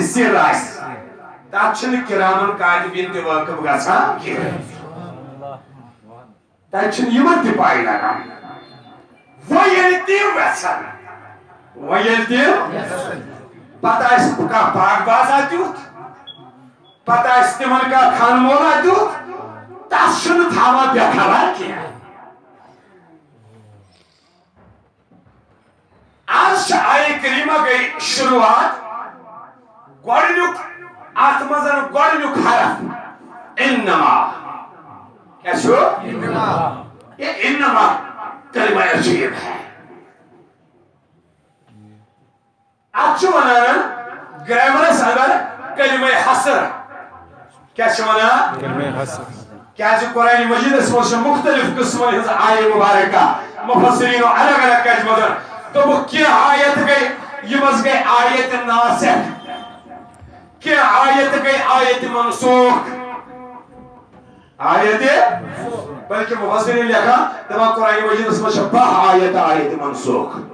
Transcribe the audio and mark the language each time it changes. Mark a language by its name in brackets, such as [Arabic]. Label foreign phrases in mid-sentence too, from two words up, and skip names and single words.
[Kashmiri] سِر آسہِ تات چھنہٕ کرامن کاتبین تہِ وٲقف گژھان کینٛہہ تتہِ چھنہٕ یِمن تہِ پاے لگان وۄنۍ ییٚلہِ تِم یژھن وۄنۍ ییٚلہِ تِم پتہٕ آسہِ کانٛہہ باغ بازا تیُتھ پتہٕ آسہِ تِمن کانٛہہ خان مولا تیُتھ تس چھُنہٕ تھاوان بے خبر کینٛہہ آز چھِ آیہِ کریٖمہ گٔے شروعات گۄڈنیُک ات منٛز گۄڈنیُک حرف انما کیا چھُ [Urdu] یہ انما کلمہ عجیب ہے [Kashmiri] ات چھُ ونان گرامرس اندر کلمہ حسر کیا چھُ ونان کلمہ حسر کیازِ قرآن مجیدس منٛز چھِ مختلف قسمن ہٕنٛز آیہِ مبارکہ مفسرینو الگ الگ کجمژن دوٚپُکھ کینٛہہ آیت گٔے یِمس گٔے آیت ناسخ کینٛہہ آیت گٔے آیت منسوخ آیت بلکہ مفسرین لکھان دپان قرآن مجیدس منٛز چھِ 10 آیت آیت منسوخ